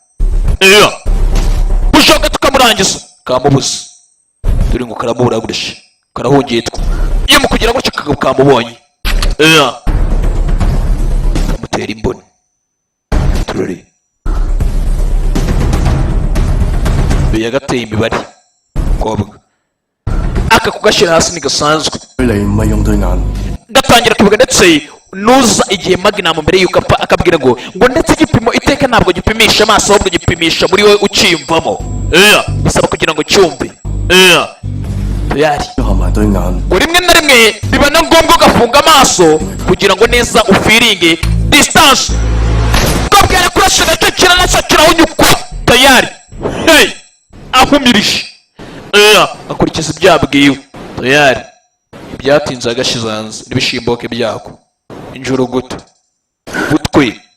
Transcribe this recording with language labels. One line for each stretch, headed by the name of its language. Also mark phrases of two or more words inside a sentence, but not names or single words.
Kinyarwanda: bushoka tukamurangiza kamubuze turi ngo karamubura gurisha karahungitwa iyo mu kugira gutya kagabo kamubonye kamutera imboni tururi yagateye imibare kobwa aka kugashyira hasi ni gasanzwe
Cantonese: 你唔係用對眼。
Kinyarwanda: atangira kuvuga ndetse nuza igihe Magnum mbere yuko apfa akabwira ngo ndetse igipimo iteka ntabwo gipimisha amaso ahubwo gipimisha muri wowe ucyimvamo bisaba kugira ngo cyumve yari rimwe na rimwe biba na ngombwa ugafunga amaso kugira ngo neza ufiringe distance ukabwira kurasha nacyo kiranasa kirawunyukwa tayari ahumirije akurikiza ibyabwiwe tayari ibyatinze agashize hanze n'ibishimboke byako injurugutu utwe